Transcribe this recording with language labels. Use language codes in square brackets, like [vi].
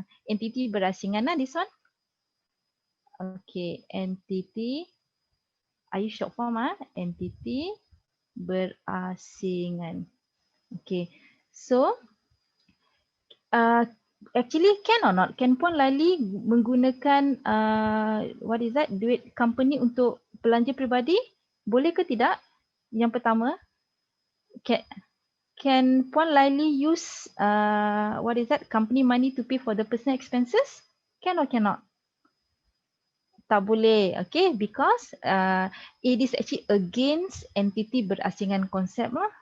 [ms] Entiti berasingan lah [en] this one. Okay, entiti. Are you short form? [ms] Entiti berasingan. [en] Okay, so actually can or not? Can Puan Laili [ms] menggunakan [en] what is that? [ms] Duit company untuk belanja peribadi? Boleh ke tidak? [en] Yang pertama, can Puan Laili use what is that? Company money to pay for the personal expenses? Can or cannot? [ms] Tak boleh, [en] okay? Because it is actually against [ms] entiti berasingan konsep lah.